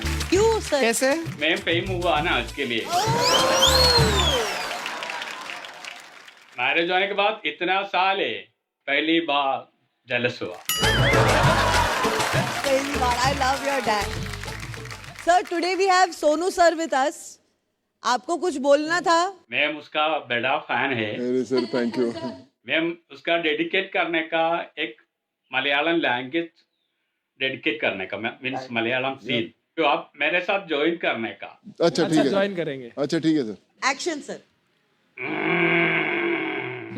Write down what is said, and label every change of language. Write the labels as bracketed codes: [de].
[hi] क्यों सर? कैसे? मैं फेम हुआ ना उसके लिए। मैरिज होने के बाद इतना साल है, पहली बार जेलस हुआ। पहली बार। [en] I love your dad. Sir, today we have Sonu sir with us. [hi] आपको कुछ बोलना था? मैम उसका बड़ा फैन है। अरे सर थैंक यू। मैम उसका डेडिकेट करने का एक मलयालम लैंग्वेज डेडिकेट करने का, मीन्स मलयालम सीन, तो आप मेरे साथ ज्वाइन करने का। अच्छा ठीक है, ज्वाइन करेंगे। अच्छा ठीक है सर। Action sir.